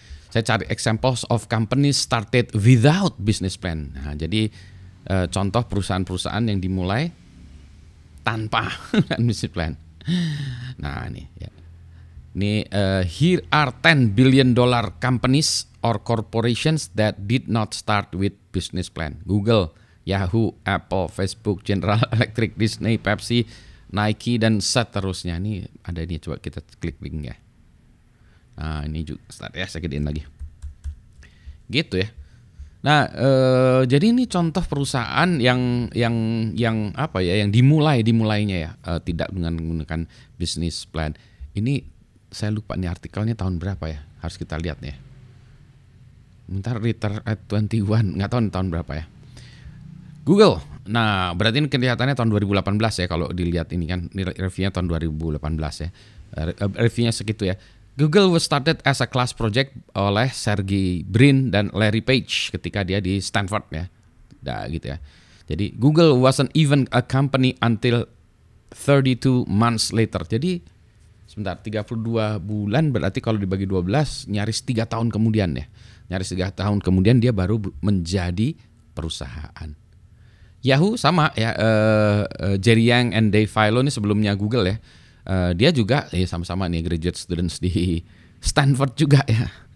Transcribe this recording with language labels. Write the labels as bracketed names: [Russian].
[Indonesian] Saya cari [English] examples of companies started without business plan. [Indonesian] Nah, jadi contoh perusahaan-perusahaan yang dimulai tanpa business plan. Nah, ini ya. Ini [English] here are 10 billion dollar companies or corporations that did not start with business plan. [Indonesian] Google, Yahoo, Apple, Facebook, General Electric, Disney, Pepsi, Nike, dan seterusnya. Ini ada ini, coba kita klik linknya. Nah, ini juga start ya, saya gedein lagi. Gitu ya. Nah, jadi ini contoh perusahaan yang apa ya, yang dimulainya ya, tidak dengan menggunakan business plan. Ini saya lupa nih artikelnya tahun berapa ya, harus kita lihat nih. Bentar, Return at 21, nggak tahu tahun berapa ya. Google, nah berarti ini kelihatannya tahun 2018 ya, kalau dilihat ini kan, ini reviewnya tahun 2018 ya. Reviewnya segitu ya. Google [English] was started as a class project [Indonesian] oleh Sergey Brin dan Larry Page ketika dia di Stanford ya. Nah, gitu ya. Jadi [English] Google wasn't even a company until 32 months later. [Indonesian] Jadi sebentar, 32 bulan berarti kalau dibagi 12 nyaris 3 tahun kemudian ya. Nyaris 3 tahun kemudian dia baru menjadi perusahaan. Yahoo sama ya, Jerry Yang and Dave Filo ini sebelumnya Google ya. Dia juga sama-sama nih graduate students di Stanford juga ya.